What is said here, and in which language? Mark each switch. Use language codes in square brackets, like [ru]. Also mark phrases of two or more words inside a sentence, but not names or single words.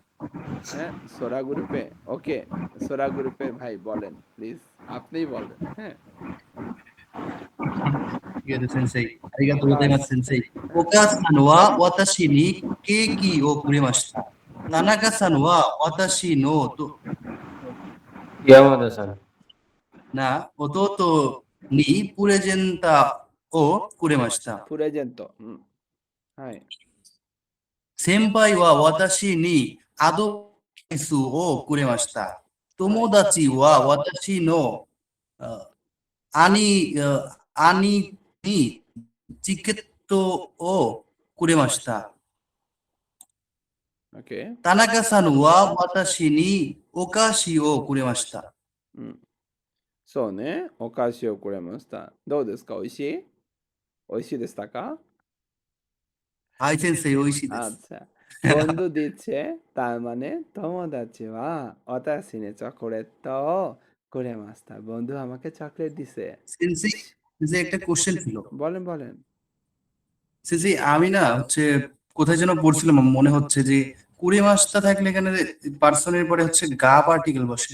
[bn] হ্যাঁ সোরা গ্রুপে, ওকে সোরা গ্রুপের ভাই বলেন প্লিজ, আপনিই বলেন। হ্যাঁ ঠিক আছে [ja] 先生、ありがとう ございます 先生. お母さん は 私 に ケーキ を くれました. 田中さん は 私 の と山田さん。な 弟 に プレゼント を くれました。 পুরেজেন্তো はい先輩は私にアドバイスをくれました。友達は私のあ兄にチケットをくれました。 OK 田中さんは私にお菓子をくれました。そうね、お菓子をくれました。どうですか、美味しい？美味しいでしたか？はい先生、美味しいです。 [bn] আচ্ছা, বন্ধু দিচ্ছে, তার মানে [ja] 友達 は 私 に チョコレート くれました. [bn] বন্ধু আমাকে চকলেট দিছে। সেন্সেই সেন্সেই একটা কোশ্চেন ছিল। বলেন বলেন। সেন্সেই আমি না হচ্ছে কোথায় যেন পড়ছিলাম, মনে হচ্ছে যে কুরেমাশিতা থাকলে এখানে পার্সনের পরে হচ্ছে গা পার্টিকেল বসে।